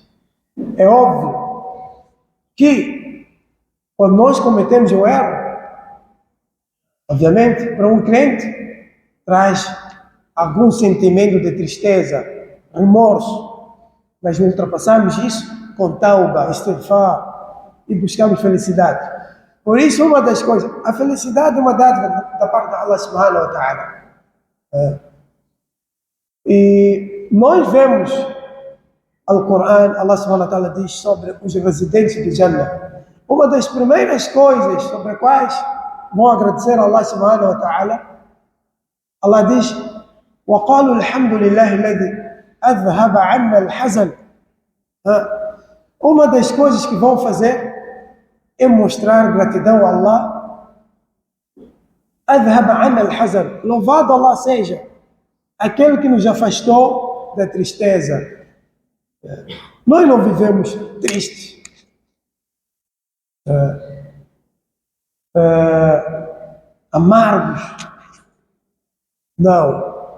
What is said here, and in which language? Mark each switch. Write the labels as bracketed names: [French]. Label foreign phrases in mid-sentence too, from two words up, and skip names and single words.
[Portuguese] É óbvio que quando nós cometemos um erro, Obviamente, para um crente, traz algum sentimento de tristeza, remorso, mas ultrapassamos isso com [Arabic] توبة، استغفار [Portuguese] e buscamos felicidade. Por isso, uma das coisas, a felicidade é uma dádiva da parte de Allah [Arabic] سبحانه وتعالى. [Portuguese] E nós vemos Al-Quran, Allah [Arabic] سبحانه وتعالى [Portuguese] diz sobre os residentes de Jannah. Uma das primeiras coisas sobre as quais vão agradecer a Allah [Arabic] سبحانه وتعالى, [Portuguese] Allah diz: [Arabic] وَقَالُوا الْحَمْدُ لِلَّهِ الَّذِي أَذْهَبَ عَنَّا الْحَزَنَ. [Portuguese] Uma das coisas que vão fazer é mostrar gratidão a Allah. [Arabic] أَذْهَبَ عَنَّا الْحَزَنَ. [Portuguese] Louvado Allah seja aquele que nos afastou da tristeza. Nós não vivemos tristes, amargos. Não.